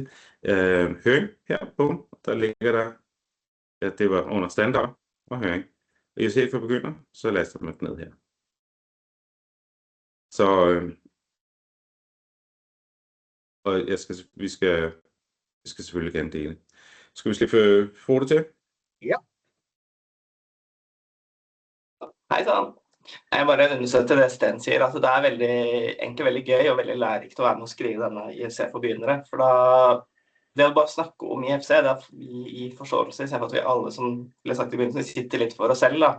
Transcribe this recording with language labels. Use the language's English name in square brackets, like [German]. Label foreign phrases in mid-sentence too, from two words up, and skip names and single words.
[Danish] Høring her på, der ligger der, at det var under standard og høring. Og I ser for begynder, så laster man ned her. Så og vi skal selvfølgelig gerne dele. [Norwegian] Skal vi slippe Frode til? Ja. Hei sann. Jeg bare understøtter det Sten sier. Altså, det egentlig veldig gøy og veldig lærerikt å være med å skrive denne IFC for begynnere. For da, det å bare snakke om IFC, det at vi i forståelse, i stedet for at vi alle, som ble sagt i begynnelsen, sitter litt for oss selv da.